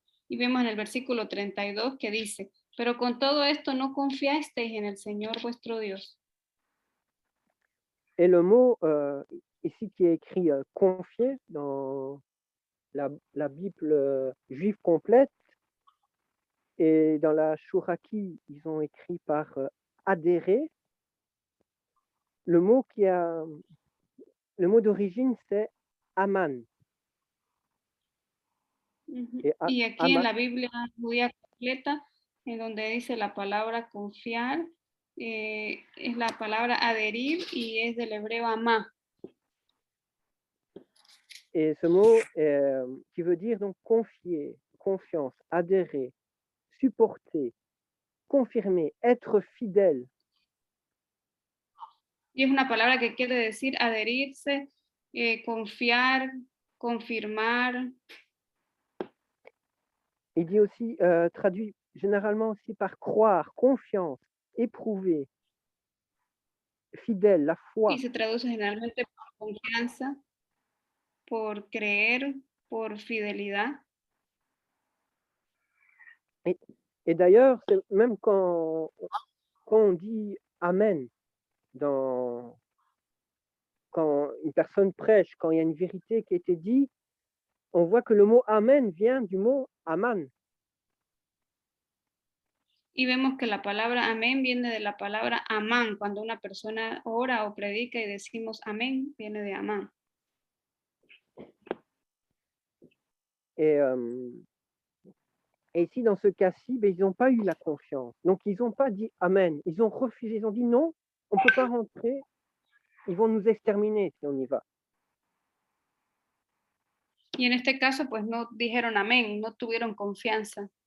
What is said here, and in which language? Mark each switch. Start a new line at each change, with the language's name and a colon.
Spanish: Y vemos en el versículo 32 que dice, pero con todo esto no confiasteis en el Señor vuestro Dios.
French: Et le mot ici qui est écrit confier dans la Bible juive complète et dans la Shuraki, ils ont écrit par adhérer. Le mot d'origine, c'est aman.
Spanish: Y aquí en la Biblia judía completa, en donde dice la palabra confiar, es la palabra adherir y es del hebreo amá.
French: Et ce mot qui veut dire donc confier, confiance, adhérer, supporter, confirmer, être fidèle.
Spanish: Y es una palabra que quiere decir adherirse, confiar, confirmar.
French: Il dit aussi, traduit généralement aussi par croire, confiance, éprouver, fidèle, la foi.
Spanish: Y se traduce generalmente por confianza, por creer, por fidelidad.
French: Et d'ailleurs, même quand on dit Amen, quand une personne prêche, quand il y a une vérité qui a été dite, on voit que le mot Amen vient du mot Aman.
Spanish: Y vemos que la palabra amén viene de la palabra amán. Cuando una persona ora o predica y decimos amén, viene de amán.
French: Et ici, dans ce cas-ci, ils n'ont pas eu la confiance. Donc, ils n'ont pas dit Amen. Ils ont refusé. Ils ont dit non, on ne peut pas rentrer. Ils vont nous exterminer si on y va.
Spanish: Y en este caso, pues no dijeron amén, no tuvieron confianza.